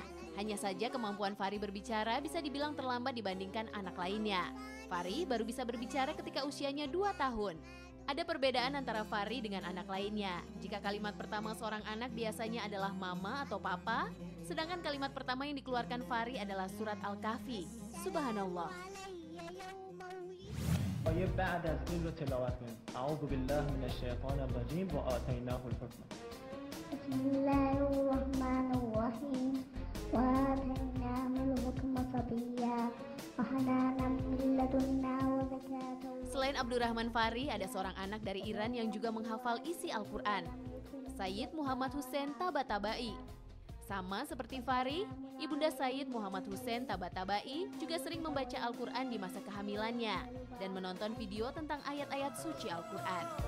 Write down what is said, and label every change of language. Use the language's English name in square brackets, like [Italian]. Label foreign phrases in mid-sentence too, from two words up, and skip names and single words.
[Indonesian] Hanya saja kemampuan Fahri berbicara bisa dibilang terlambat dibandingkan anak lainnya. Fahri baru bisa berbicara ketika usianya 2 tahun. Ada perbedaan antara Fahri dengan anak lainnya. Jika kalimat pertama seorang anak biasanya adalah mama atau papa, sedangkan kalimat pertama yang dikeluarkan Fahri adalah surat Al-Kahfi. Subhanallah. [Persian] بعد از این رو تلاوت کنیم. [Arabic] اعوذ بالله من الشیطان الرجیم و آتیناه الحکم. Bismillahirrahmanirrahim. وآتيناه الحكم صبيا وحنانا من لدنا وزكاة. [Indonesian] Selain Abdurrahman Fahri, ada seorang anak dari Iran yang juga menghafal isi Al-Quran, Sayyid Muhammad Hussein Tabatabai. Sama seperti Fahri, Ibunda Sayyid Muhammad Hussein Tabatabai juga sering membaca Al-Quran di masa kehamilannya dan menonton video tentang ayat-ayat suci Al-Quran.